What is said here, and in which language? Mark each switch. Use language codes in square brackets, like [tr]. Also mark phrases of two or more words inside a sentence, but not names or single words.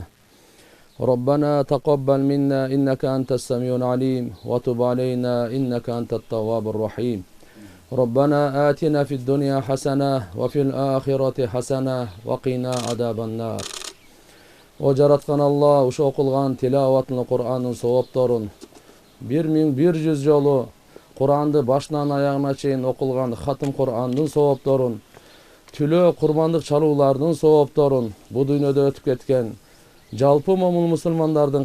[ar] ربنا تقبل منا إنك أنت السميع العليم وتب علينا إنك أنت التواب الرحيم. ربنا آتنا في الدنيا حسنة وفي الآخرة حسنة وقنا عذاب النار. [ky] وجرتقن الله ушу окулган тилаваттын Кур'андын соопторун 1100 жолу Кур'анды башынан аягына чейин окулган хатым Кур'андын соопторун түлөө курмандык чалуулардын соопторун бу дүйнөдө өтүп кеткен жалпы момун мусулмандардын